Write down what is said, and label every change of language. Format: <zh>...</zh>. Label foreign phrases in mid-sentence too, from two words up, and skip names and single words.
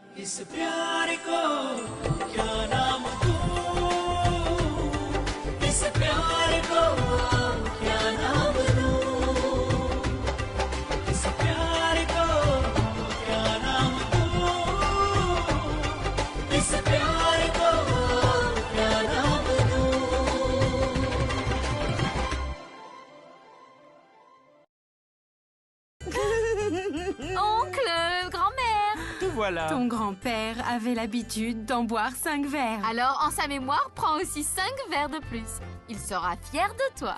<hi>इस प्यार को क्या नाम दूं, इस प्यार को क्या नाम दूं, इस प्यार को क्या नाम दूं, इस प्यार को क्या नाम दूं।</hi> <fr>Oncle, grand-mère. Te voilà. Ton grand-père avait l'habitude d'en boire 5 verres. Alors, en sa mémoire, prends aussi 5 verres de plus. Il sera fier de toi.</fr>